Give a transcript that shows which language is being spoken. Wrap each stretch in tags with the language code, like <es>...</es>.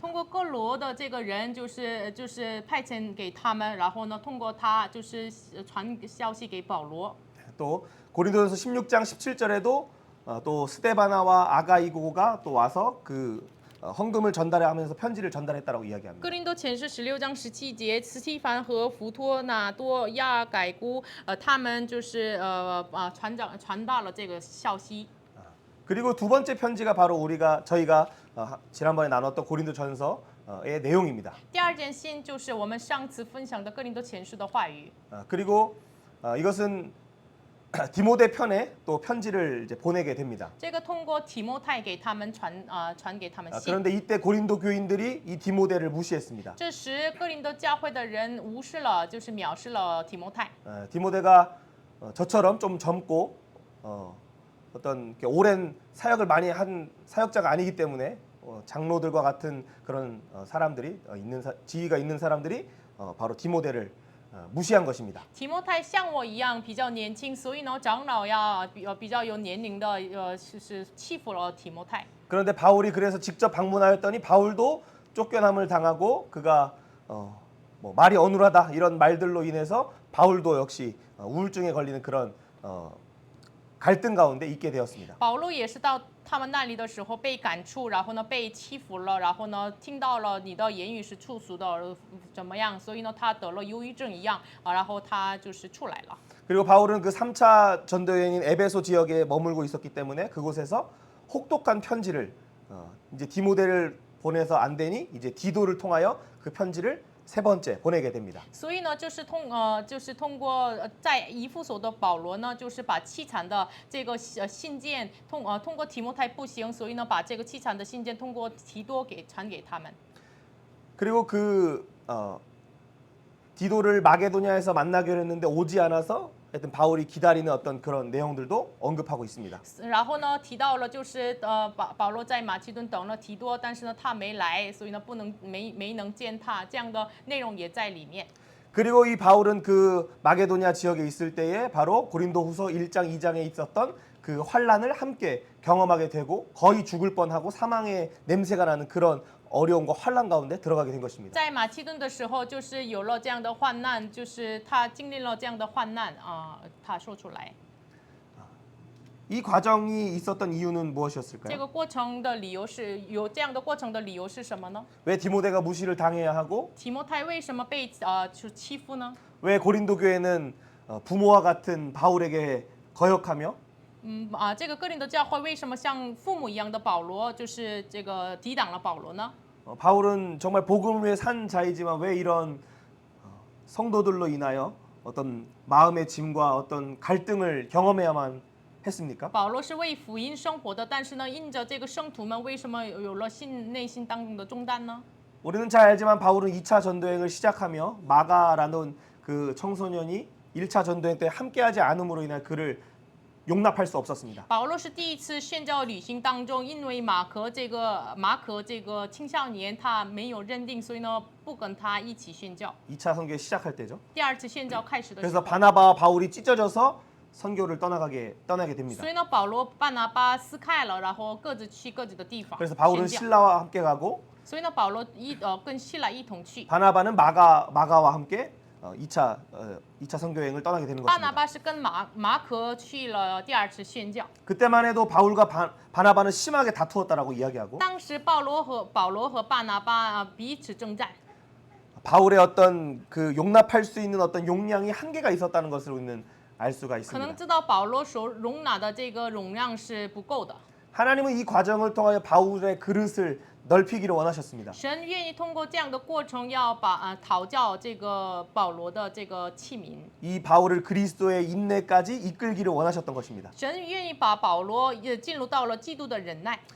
<zh>通过哥罗的这个人，就是派遣给他们，然后呢，通过他就是传消息给保罗。</zh> <ko>또 고린도전서 16장 17절에도 또 스데바나와 아가이고가 또 와서 그 헌금을 전달하면서 편지를 전달했다라고 이야기합니다.</ko> <zh>哥林多前书16章17节，斯提凡和弗托纳多亚改姑，他们就是传达了这个消息。</zh> <ko>그리고 2번째 편지가 바로 저희가 지난번에 나눴던 고린도전서의 내용입니다.</ko> <zh>第2件信就是我们上次分享的哥林多前书的话语。</zh> <ko>그리고 이것은 디모데 편에 또 편지를 이제 보내게 됩니다.</ko> <zh>这个通过提摩太给他们传给他们信。</zh> <ko>그런데 이때 고린도 교인들이 이 디모데를 무시했습니다.</ko> <zh>这时哥林多教会的人无视了，就是藐视了提摩太。</zh> <ko>디모데가 저처럼 좀 젊고 어떤 오랜 사역을 많이 한 사역자가 아니기 때문에 장로들과 같은 그런 사람들이 지위가 있는 사람들이 바로 디모데를 무시한 것입니다.</ko> <zh>提摩太像我一样比较年轻，所以呢，长老呀比较有年龄的是欺负了提摩太。</zh> <ko>그런데 바울이 그래서 직접 방문하였더니 바울도 쫓겨남을 당하고 그가 뭐 말이 어눌하다 이런 말들로 인해서 바울도 역시 우울증에 걸리는 그런 갈등 가운데 있게 되었습니다.</ko> <zh>保罗也是到他们那里的时候被赶出，然后呢被欺负了，然后呢听到了你的言语是粗俗的，怎么样？所以呢他得了忧郁症一样然后他就是出来了。</zh> <ko>그리고 바울은 그 3차 전도 여행인 에베소 지역에 머물고 있었기 때문에 그곳에서 혹독한 편지를 이제 디모데를 보내서 안 되니 이제 디도를 통하여 그 편지를 세 번째 보내게 됩니다.</ko> <zh>所以呢，就是通过在以弗所的保罗呢，就是把凄惨的这个信件通过提摩太不行，所以呢，把这个凄惨的信件通过提多传给他们。</zh> <ko>그리고 그 디도를 마게도냐에서 만나기로 했는데 오지 않아서 하여튼 바울이 기다리는 어떤 그런 내용들도 언급하고 있습니다.</ko> <zh>然后呢，提到了就是保罗在马其顿等了提多，但是呢他没来，所以呢没能见他，这样的内容也在里面。</zh> <ko>그리고 이 바울은 그 마게도냐 지역에 있을 때에 바로 고린도후서 1장 2장에 있었던 그 환란을 함께 경험하게 되고 거의 죽을 뻔하고 사망의 냄새가 나는 그런 어려움과 환란 가운데 들어가게 된 것입니다.</ko> <zh>在马其顿的时候，就是有了这样的患难，就是他经历了这样的患难他说出来。</zh> <ko>이 과정이 있었던 이유는 무엇이었을까요?</ko> <zh>这个过程的理由是有这样的过程的理由是什么呢？</zh> <ko>왜 디모데가 무시를 당해야 하고</ko> <zh>提摩太为什么被欺负呢？</zh> <ko>왜 고린도 교회는 부모와 같은 바울에게 거역하며</ko> <zh>这个哥林多教会为什么像父母一样的保罗，就是这个抵挡了保罗呢？</zh> <ko>바울은 정말 복음을 위해 산 자이지만 왜 이런 성도들로 인하여 어떤 마음의 짐과 어떤 갈등을 경험해야만 했습니까?</ko> <zh>保罗是为福音生活的，但是呢，因着这个圣徒们为什么有了内心当中的重担呢？</zh> <ko>우리는 잘 알지만 바울은 2차 전도행을 시작하며 마가라는 그 청소년이 1차 전도행 때 함께하지 않음으로 인해 그를 용납할 수 없었습니다.</ko> <zh>保罗是第一次宣教旅行当中，因为马可这个青少年他没有认定，所以呢不跟他一起宣教。</zh> <ko>2차 선교 시작할 때죠.</ko> <zh>第二次宣教开始的时</zh> <ko>그래서</ko> <zh>候，</zh> <ko>바나바와 바울이 찢어져서 선교를 떠나게 됩니다.</ko> <zh>所以呢保罗、巴拿巴撕开了，然后各自去各自的地方</zh> <ko>그래서 바울은</ko> <zh>宣教。</zh> <ko>신라와 함께 가고</ko> <zh>所以呢保罗跟希腊一同去，</zh> <ko>바나바는 마가와 함께 2차 선교 여행을 떠나게 되는</ko> <zh>巴拿</zh> <ko>것입니다.</ko> <zh>巴是跟马可去了第二次宣教。</zh> <ko>그때만 해도 바울과 바나바는 심하게 다투었다라고 이야기하고</ko> <zh>当时保罗和巴拿巴彼此征战。</zh> <ko>바울의 어떤 그 용납할 수 있는 어떤 용량이 한계가 있었다는 것을 우리는 알 수가</ko> <zh>可能</zh> <ko>있습니다.</ko> <zh>知道保罗所容纳的这个容量是不够的。</zh> <ko>하나님은 이 과정을 통하여 바울의 그릇을 넓히기를 원하셨습니다.</ko> <zh>神愿意通过这样的过程，要讨教这个保罗的这个器皿。</zh> <ko>이 바울을 그리스도의 인내까지 이끌기를 원하셨던 것입니다.</ko> <zh>神愿意把保罗也进入到了基督的忍耐。</zh>